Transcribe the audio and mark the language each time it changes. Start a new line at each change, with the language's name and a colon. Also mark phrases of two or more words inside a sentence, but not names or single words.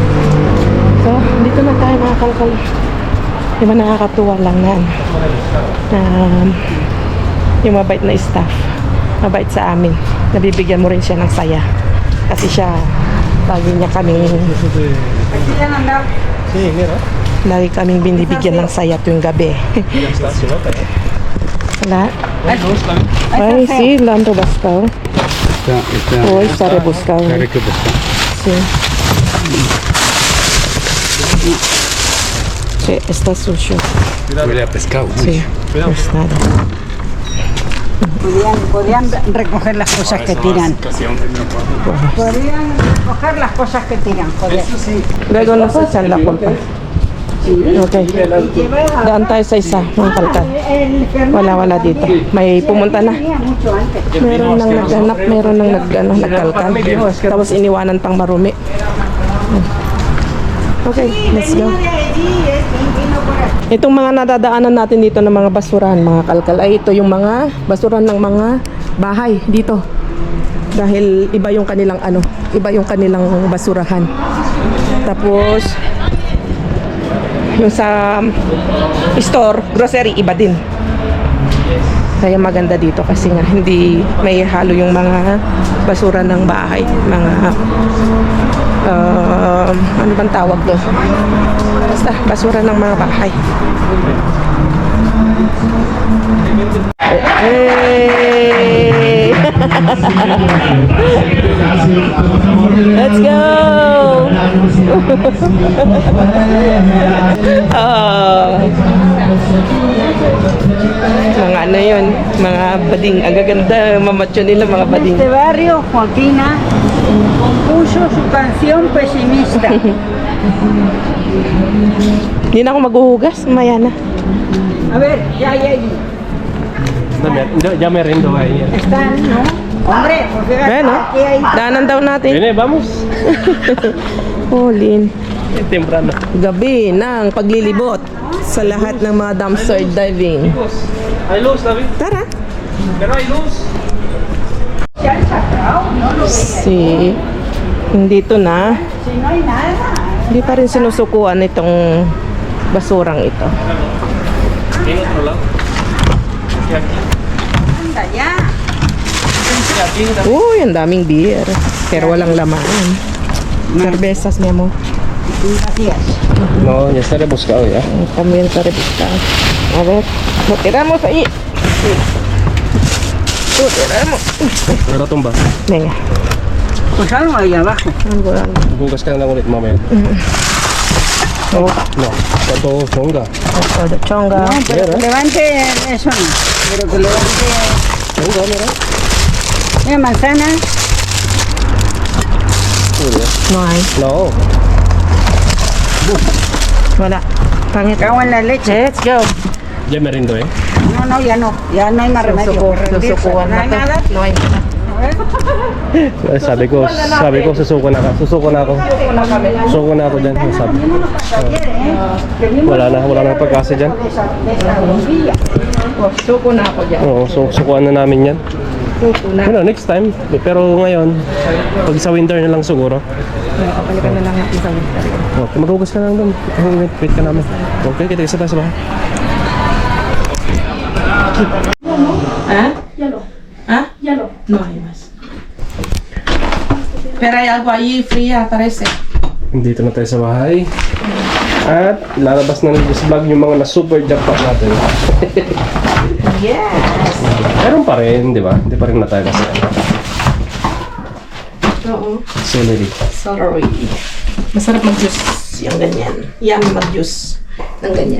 Filipino: So, dito na tayo mga kalkal. Di ba nakakatuwa lang na yung mabait na staff. Mabait sa amin. Nabibigyan mo rin siya ng saya. Kasi siya, lagi niya kaming
Spanish: Sí, mira.
Filipino: lagi kaming binibigyan ng saya tuwing gabi.
Spanish: Ya está, si no, pero...
Filipino: Wala.
Spanish: Ay, dos también. Ay, sí, Lando Bascao. Hoy, está rebuscado. Está rebuscado. Sí. Sí, está sucio. Huele a pescado. Sí, pues nada. Podían recoger las cosas que tiran. Podrían recoger las cosas que tiran, joder. Luego nos echan la culpa.
Filipino: Okay. Daan tayo sa isa, mga kalkan. Wala dito. May pumunta na.
Spanish: Mucho antes.
Filipino: Meron nang naghanap, meron nang nagkalkan. Tapos iniwanan pang marumi.
English: Okay, let's go.
Filipino: Itong mga nadadaanan natin dito ng mga basurahan, mga kalkal, ay ito yung mga basurahan ng mga bahay dito. Dahil iba yung kanilang iba yung kanilang basurahan. Tapos yung sa store, grocery, iba din. Kaya maganda dito kasi nga hindi may halo yung mga basura ng bahay, mga ano bang tawag doon? Basta basura ng mga bahay.
English: Hey! Let's go!
Filipino: Mga ano yun, mga bading, ang gaganda, mamacho nila mga bading.
Spanish: En este barrio, Joaquina puso su canción pesimista.
Filipino: Hindi na ako maghuhugas, maya na.
Spanish: A ver, ya hay ahí. Ya me rindo ahí. Están, ¿no? Hombre, porque Bueno, aquí hay...
Filipino: daanan daw natin.
Spanish: Viene, vamos.
Filipino: Pauline,
Spanish: Temprano.
Filipino: gabi ng paglilibot sa lahat ng mga dumpster diving.
Spanish: Hay luz, David.
Filipino: Tara!
Spanish: Pero hay luz.
Filipino: Si Dito na.
Spanish: Si no hay nada.
Filipino: Hindi pa rin sinusukuan itong basurang ito.
Spanish: Tiene otro lado. Anda ya.
Filipino: Uy, ang daming beer. Pero walang laman.
Spanish: Cervezas, mi amor. Gracias. No, ya está rebuscado ya. También está rebuscado. A ver, lo tiramos ahí. Sí. Lo tiramos. Pero tumba. Venga. Pues algo ahí abajo. Algo, algo.
Filipino: Bukas ka na lang ulit mamaya. Oh, No, ito chonga.
Spanish: esto de chonga. No, pero que levante eso no. Pero que levante. Chonga, mira. Mira, manzana. No hay. No.
Filipino: Wala. Pangit.
Spanish: Cago en la leche.
English: Let's go.
Spanish: Ya me rindo eh. No, no, ya no. Ya no hay más remedio. Rendirse.
Filipino: Susukuan
Spanish: No
Filipino: na
Spanish: hay
Filipino: to.
Spanish: nada. No hay nada.
Filipino: Sabi ko susuko na ako. Susuko na ako dyan. Sabi. Wala na pagkasa dyan. Oh, suko na ako dyan. Oo, so sukuan na namin yan. Suko na. Ano,
English: next time.
Filipino: Pero ngayon, pag sa winter na lang siguro. Kapalikan na lang natin sa winter. Okay, maghugas ka lang doon. Wait ka namin. Okay, kita isa tayo sa bahay.
Spanish: ¿Ah? Hielo. ¿Ah? Hielo. No hay más. Pero hay algo ahí fría, parece.
Filipino: Dito na tayo sa bahay. At lalabas na ng vlog yung mga na-super jackpot natin. Yes. Meron pa rin, di ba? Hindi pa rin na tayo kasi. Oo. Celery. Celery. Masarap mag-juice yung ganyan. Yummy mag-juice ng ganyan.